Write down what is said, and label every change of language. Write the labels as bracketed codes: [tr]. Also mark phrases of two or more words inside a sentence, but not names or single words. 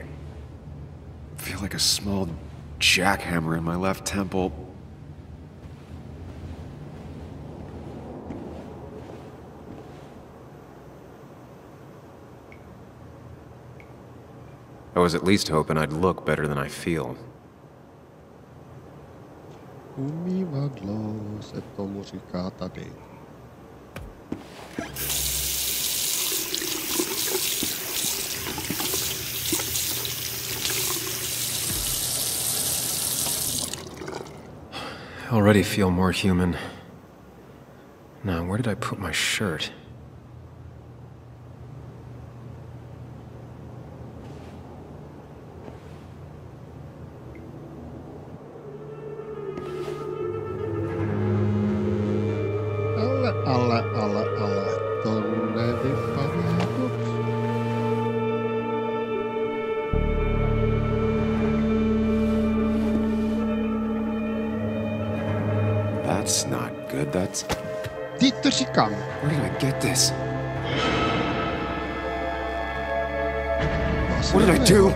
[en] I feel like a small jackhammer in my left temple. I was at least hoping I'd look better than I feel. [cs] Umývadlo se tomu říká tady. [en] I already feel more human. Now, where did I put my shirt? [cs] Ale, to nevypadá dobře. [en] That's not good, that's... [cs] Ty to říkám. [en] Where did I get this? What did I do?